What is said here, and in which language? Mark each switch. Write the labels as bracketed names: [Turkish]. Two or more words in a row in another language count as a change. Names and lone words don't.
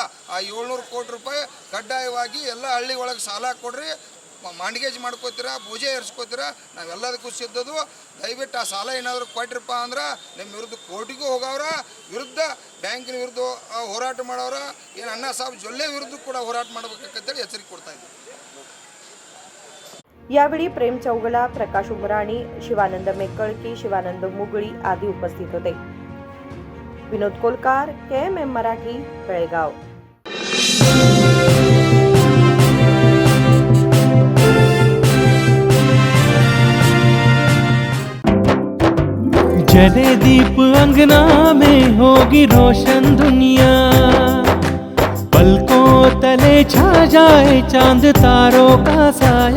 [Kannada] ಆ 700 ಕೋಟಿ ರೂಪಾಯಿ ಕಡ್ಡಾಯವಾಗಿ ಎಲ್ಲ ಹಳ್ಳಿ ಒಳಗೆ ಸಾಲ ಕೊಡ್ರಿ, ಮಾಂಡಿಗೇಜ್ ಮಾಡ್ಕೋತೀರಾ, ಪೂಜೆ ಏರ್ಸ್ಕೋತೀರಾ, ನಾವೆಲ್ಲದಕ್ಕೂ ಸಿದ್ಧದು. ದಯವಿಟ್ಟು ಆ ಸಾಲ ಏನಾದರೂ ಕೊಟ್ರಪ್ಪ ಅಂದ್ರೆ ನಿಮ್ಮ ವಿರುದ್ಧ ಕೋರ್ಟಿಗೂ ಹೋಗವ್ರ ವಿರುದ್ಧ, ಬ್ಯಾಂಕಿನ ವಿರುದ್ಧ ಹೋರಾಟ ಮಾಡೋರ, ಏನು ಅಣ್ಣಾ ಸಾಹೇಬ್ ಜೊಲ್ಲೆ ವಿರುದ್ಧ ಕೂಡ ಹೋರಾಟ ಮಾಡಬೇಕಂತೇಳಿ ಎಚ್ಚರಿಕೆ ಕೊಡ್ತಾ ಇದ್ದೀವಿ. [Marathi] यावेळी प्रेम चौगला, प्रकाश उमराणी, शिवानंद मेकळकी, शिवानंद मुगळी आदी उपस्थित होते. विनोद कोलकार, KMM मराठी, बेळगाव. [Hindi] जले दीप अंगना में होगी रोशन दुनिया, पलकों तले छा जाए चांद तारों का साया,